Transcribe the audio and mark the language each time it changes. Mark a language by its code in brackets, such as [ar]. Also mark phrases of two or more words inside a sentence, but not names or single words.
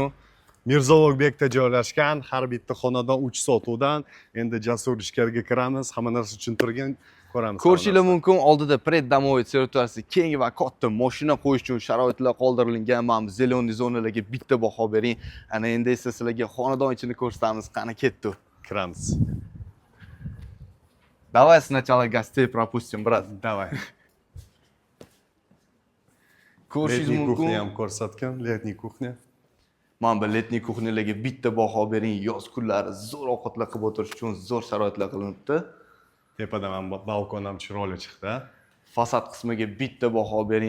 [uz] Mirzo Ulug'bekda joylashgan har bitta xonadon 3 sotuvdan endi jasur ishlarga kiramiz. Hamma narsa tushuntirgan ko'ramiz. Ko'rishinglar mumkin, oldida [ru] преддомовый территорияси [uz] keng va katta mashina qo'yish uchun sharoitlar qoldirilgan. Mana bu [ru] зелёный зоналарга [uz] bitta baho bering. Ana endi esa sizlarga xonadon ichini ko'rsatamiz. Qani ketdi. Kiramiz. [ru] Давай сначала гостей пропустим, брат. Давай. [uz] Ko'rishingiz [ru] Letniy kuxnya [uz] mumkin. ham ko'rsatgan, [ru] летняя кухня. [uz] Mana bu [ru] летняя кухнялярга [uz] bitta baho bering. Yoz kunlari zo'r ovqatlar qilib o'tirish uchun zo'r sharoitlar qilinibdi. Tepada ham balkon ham chiroyli chiqdi. Fasad qismiga bitta baho bering.